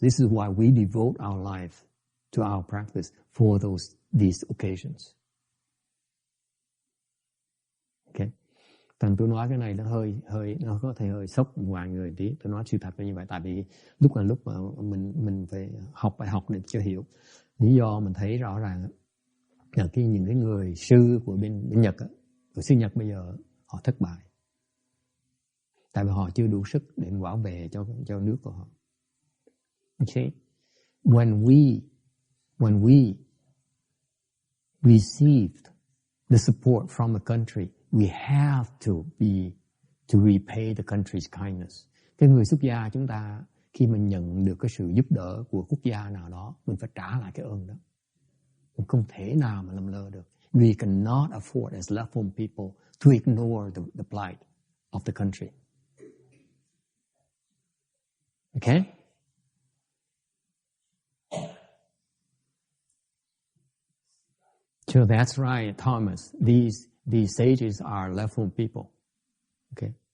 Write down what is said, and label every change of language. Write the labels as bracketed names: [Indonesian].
[English] This is why we devote our life to our practice for these occasions. Okay. [Vietnamese] Thành tôi nói cái này nó nó có thể hơi sốc vài người tí. Tôi nói sự thật là như vậy, tại vì lúc mà mình phải học bài học để cho hiểu. Lý do mình thấy rõ ràng là những cái người sư của bên Nhật, của sư Nhật bây giờ họ thất bại. Tại vì họ chưa đủ sức để bảo vệ cho nước của họ. [English] Okay? When we received the support from a country, we have to repay the country's kindness. [Vietnamese] Cái người xuất gia chúng ta khi mình nhận được cái sự giúp đỡ của quốc gia nào đó, mình phải trả lại cái ơn đó. Mình không thể nào mà làm lơ được. [English] We cannot afford as left home people to ignore the plight of the country. Okay? So that's right, Thomas. These sages are left home people. Okay?